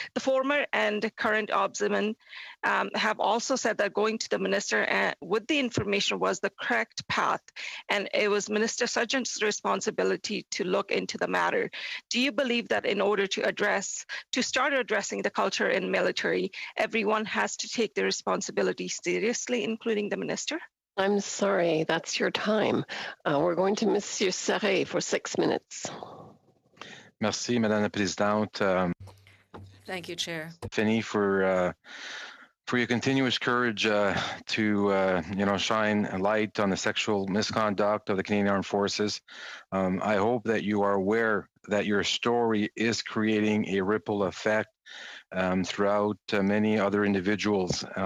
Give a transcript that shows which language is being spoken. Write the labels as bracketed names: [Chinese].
[English] The former and current ombudsman have also said that going to the minister with the information was the correct path, and it was Minister Sargent's responsibility to look into the matter. Do you believe that in order to start addressing the culture in military, everyone has to take the responsibility seriously, including the minister? I'm sorry, that's your time. We're going to Monsieur Serret for 6 minutes. [French] Merci, Madame la Présidente. [English] Thank you, Chair. Finny, for your continuous courage to shine a light on the sexual misconduct of the Canadian Armed Forces. I hope that you are aware that your story is creating a ripple effect throughout many other individuals.